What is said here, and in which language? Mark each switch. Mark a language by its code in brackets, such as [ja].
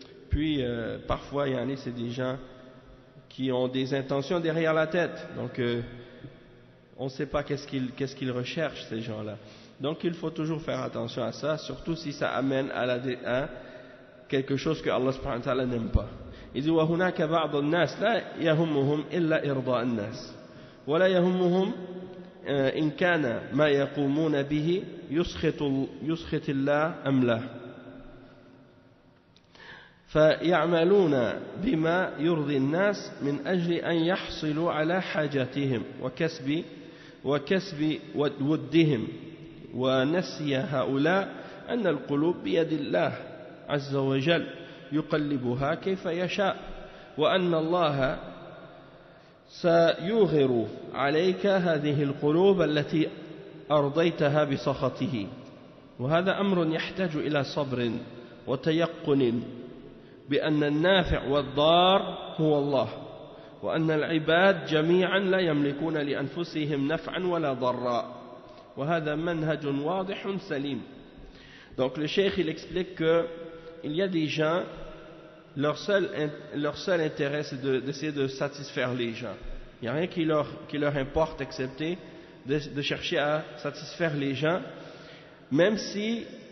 [fr] Puis parfois c'est des gens qui ont des intentions derrière la tête, donc on ne sait pas qu'est-ce qu'ils recherchent, ces gens-là. Donc il faut toujours faire attention à ça, surtout si ça amène à quelque chose que Allah subhanahu wa ta'ala n'aime pas. Il dit [ar] وَهُنَاكَ بَعْضُ النَّاسِ لَا يَهُمُّهُمْ إِلَّا إِرْضَاءَ النَّاسِ وَلَا يَهُمُّهُمْ إِنْ كَانَ مَا يَقُومُونَ بِهِ يُسْخِطِ اللَّهَ أَمْ لَهُ فيعملون بما يرضي الناس من أجل أن يحصلوا على حاجاتهم وكسب ودهم، ونسي هؤلاء أن القلوب بيد الله عز وجل يقلبها كيف يشاء، وأن الله سيوغر عليك هذه القلوب التي أرضيتها بسخطه. وهذا أمر يحتاج إلى صبر وتيقن بأن النافع والضار هو الله، وأن العباد جميعا لا يملكون لأنفسهم نفعا ولا ضراء، وهذا منهج واضح سليم. [fr] Donc le cheikh il explique qu'il y a des gens, leur seul intérêt c'est d'essayer de satisfaire les gens. Il n'y a rien qui leur importe excepté de chercher à satisfaire les gens, même si